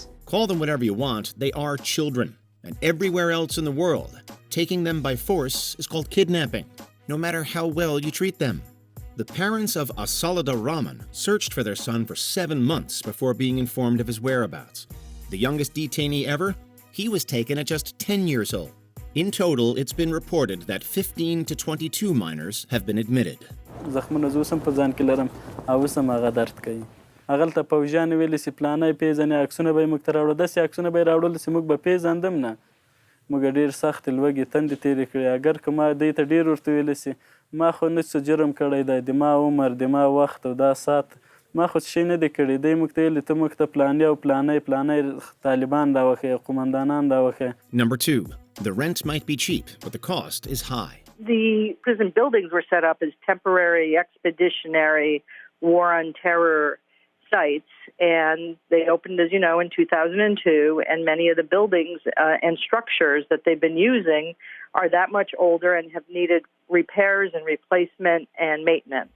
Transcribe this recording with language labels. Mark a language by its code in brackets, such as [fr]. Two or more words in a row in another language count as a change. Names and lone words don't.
[en] Call them whatever you want, they are children. And everywhere else in the world, taking them by force is called kidnapping, no matter how well you treat them. The parents of Asalada Rahman searched for their son for 7 months before being informed of his whereabouts. The youngest detainee ever? He was taken at just 10 years old. In total, it's been reported that 15 to 22 minors have been admitted. [ps] زخمونه زه اوسم په ځان کې لرم او اوسم هغه درد کوي هغلته پوځیان ویلي چې پلانه یې پیژنې عکسونه به یې موږ ته راوړه داسې عکسونه به یې راوړل چې موږ به پیژندم نه موږ ډېر سختې لوږې تندې تېرې کړې اگر که ما دوی ته ډېر ورته ویلي چې ما خو نه څه جرم کړی دی د ما عمر د ما وخت او دا ساعت ما خو څه شی نه دی کړی دی موږ ته ویلي ته موږ ته پلانې او پلانې طالبان راوښیې قومندانان راوښیې. [en] Number 2. The rent might be cheap, but the cost is high. The prison buildings were set up as temporary, expeditionary, war on terror sites, and they opened, as you know, in 2002, and many of the buildings and structures that they've been using are that much older and have needed repairs and replacement and maintenance.